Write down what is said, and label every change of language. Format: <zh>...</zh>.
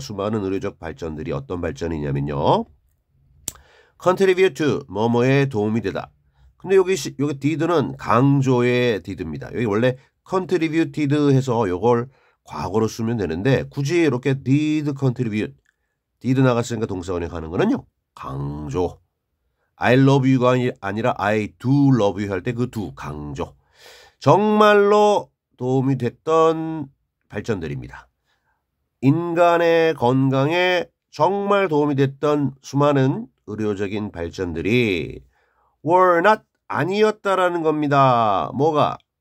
<ko>수많은 의료적 발전들이 어떤 발전이냐면요. contribute to 뭐뭐에 도움이 되다. 근데 여기 did는 강조의 did입니다. 여기 원래 contributed 해서 요걸 과거로 쓰면 되는데 굳이 이렇게 did contribute did 나갔으니까 동사원에 가는 거는요. 강조.</ko> <en>I love you</en> <ko>가 아니라</ko> <en>I do love you</en> <ko>할 때 그 do 강조. 정말로 도움이 됐던 발전들입니다. 인간의 건강에 정말 도움이 됐던 수많은 의료적인 발전들이 were not 아니었다라는 겁니다. 뭐가?</ko>